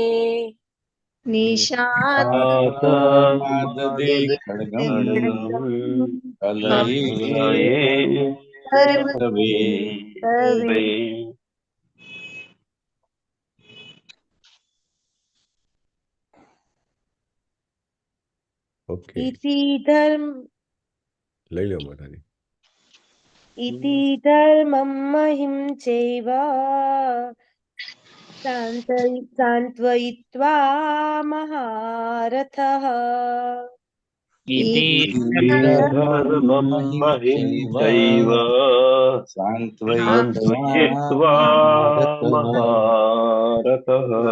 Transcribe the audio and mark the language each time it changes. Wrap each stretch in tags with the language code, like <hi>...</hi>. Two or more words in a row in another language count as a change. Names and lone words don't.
<sa>निशातमाददे खड्गम् कलये धर्महेतवे ओके इति धर्म</sa> <gu>લઈ લો મારાની</gu> <sa>इति धर्मं महिं चैव सान्त्वयित्वा महारथः इति धर्मं महिं चैव सान्त्वयित्वा महारथः</sa>